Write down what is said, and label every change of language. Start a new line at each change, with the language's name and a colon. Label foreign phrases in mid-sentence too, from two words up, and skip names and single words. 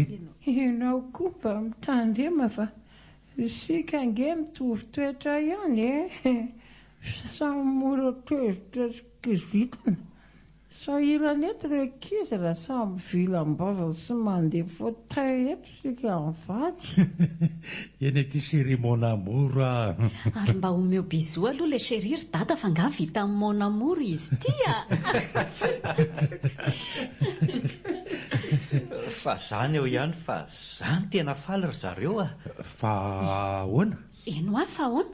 Malagasy: Ianao koa mba mitandrema fa isika ange mitovy toetra ihany samy mora tezitra kizitana. Sahirana eto re kizy raha samy vilam-bava sy mandeha fauteuil eto sika mivady. Eny aky
French: chéri mon amour.
Malagasy: Ary mba omeo bisou aloha le chéri ry dada fa nga vita amin'ny
French: mon amour
Malagasy: izy ty a. Fa zany eo ihany fa zany tena faly ry zareo a. Fa ahoana? Eno a fa ahoana?